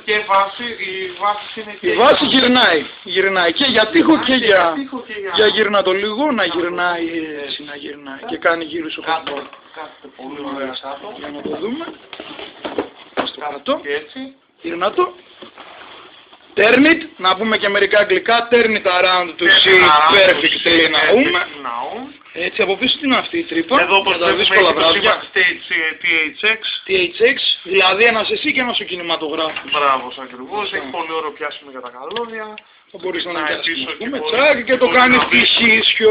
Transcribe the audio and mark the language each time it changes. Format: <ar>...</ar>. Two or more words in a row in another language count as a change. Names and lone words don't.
<el>Και η βάση είναι και... Η βάση γυρνάει και για τοίχο και για γυρνά το λίγο, να γυρνάει έτσι, να γυρνάει και κάνει γύρω στο κάτω. Κάθεται πολύ ωραία κάτω. Για να το δούμε. Στο κάτω. Και έτσι. Γυρνά το.</el> <en>Turn it,</en> <el>να πούμε και μερικά αγγλικά,</el> <en>turn it around to see perfectly</en> <el>να πούμε. Έτσι, από πίσω τι είναι αυτή η τρύπα? Εδώ όπως βλέπουμε έχει το σήμα THX, δηλαδή ένας εσύ και ένας ο κινηματογράφος. Μπράβος ακριβώς, έχει πολύ ωραίο πιάσιμο για τα καλώδια. Θα μπορείς να πιάσεις, ας πούμε, τσάκ, και το κάνεις τυχίσιο.</el>